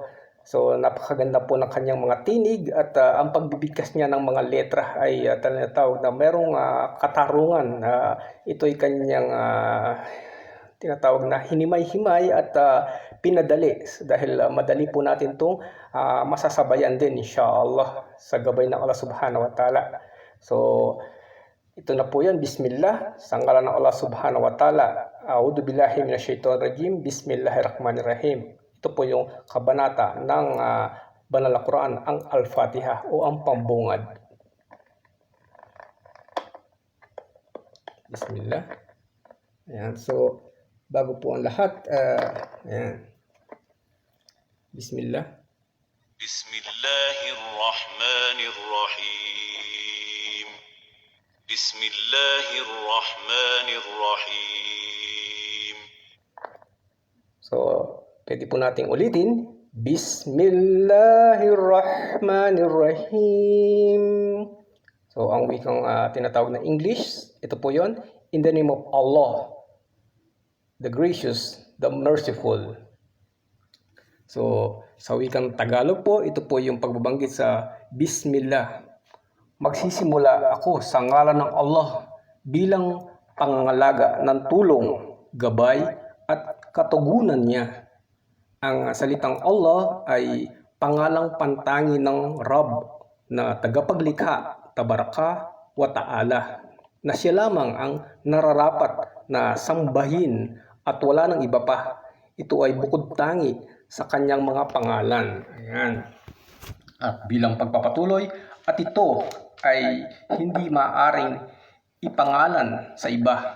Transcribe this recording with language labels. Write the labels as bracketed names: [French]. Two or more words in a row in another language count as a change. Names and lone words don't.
[Filipino] So, napakaganda po ng kanyang mga tinig at ang pagbibigkas niya ng mga letra ay tinatawag na merong katarungan. Ito'y kanyang tinatawag na hinimay-himay at pinadali dahil madali po natin itong masasabayan din, inshallah, sa gabay ng Allah [Arabic] سبحانه وتعالى. [Filipino] So, ito na po yan. Bismillah. Sa ngalan ng Allah [Arabic] سبحانه وتعالى. أعوذ بالله من الشيطان الرجيم. بسم الله الرحمن الرحيم. [Filipino] Ito po yung kabanata ng banal na Quran, ang Al-Fatiha o ang pambungad. Bismillah. Ayan. So, bago po ang lahat, ayan. Bismillah. [Arabic] بسم الله الرحمن الرحيم. بسم الله الرحمن الرحيم. [Filipino] So, pwede po nating ulitin. [Arabic] بسم الله الرحمن الرحيم. [Filipino] So, ang wikang tinatawag na English, ito po yon. [English] In the name of Allah, the gracious, the merciful. [Filipino] So, sa wikang Tagalog po, ito po yung pagbabanggit sa Bismillah. Magsisimula ako sa ngalan ng Allah bilang pangangalaga ng tulong, gabay, at katugunan niya. Ang salitang Allah ay pangalang pantangi ng Rabb na tagapaglikha, [Arabic] تبارك وتعالى, [Filipino] na siya lamang ang nararapat na sambahin at wala nang iba pa. Ito ay bukod tangi sa kanyang mga pangalan. Ayan. At bilang pagpapatuloy, at ito ay hindi maaring ipangalan sa iba.